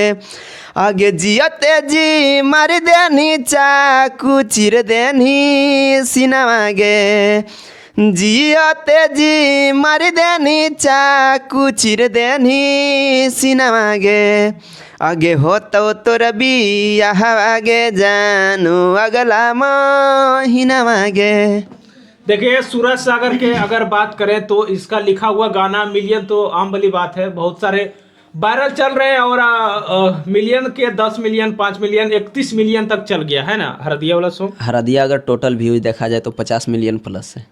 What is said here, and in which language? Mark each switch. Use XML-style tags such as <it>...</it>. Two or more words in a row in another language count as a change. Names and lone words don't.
<anp>आगे जियते जी मार देनी चाकू चिर देनी सिनमा गे, जियते जी मार देनी चाकू चिर देनी सिनमा गे, आगे होतो तोर बियाहवा गे जानू अगला महिनामा गे।</anp> <hi>देखिए, सूरज सागर के अगर बात करें तो इसका लिखा हुआ गाना मिलियन तो आम वाली बात है, बहुत सारे वायरल चल रहे हैं, और मिलियन के 10 मिलियन, 5 मिलियन, 31 मिलियन तक चल गया है ना हरदिया वाला सॉन्ग। हरदिया अगर टोटल व्यूज देखा जाए तो 50 मिलियन प्लस है</hi>